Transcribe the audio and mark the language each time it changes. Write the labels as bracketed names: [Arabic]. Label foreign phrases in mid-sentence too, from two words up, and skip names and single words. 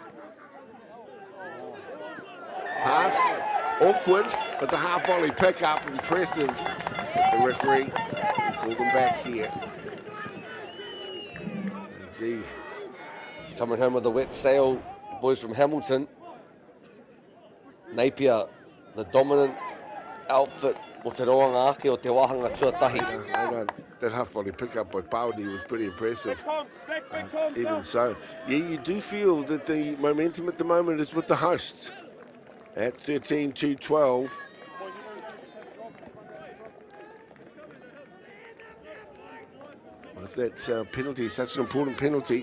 [English] Pass, awkward, but the half volley pick up, impressive. The referee called them back here. Gee. Coming home with a wet sail, boys from Hamilton. Napier, the dominant outfit [Māori] o te roanga ake o te wahanga tuatahi. [English] That half volley pick up by Paudi was pretty impressive. Even so, yeah, you do feel that the momentum at the moment is with the hosts at 13-12. With that penalty, such an important penalty.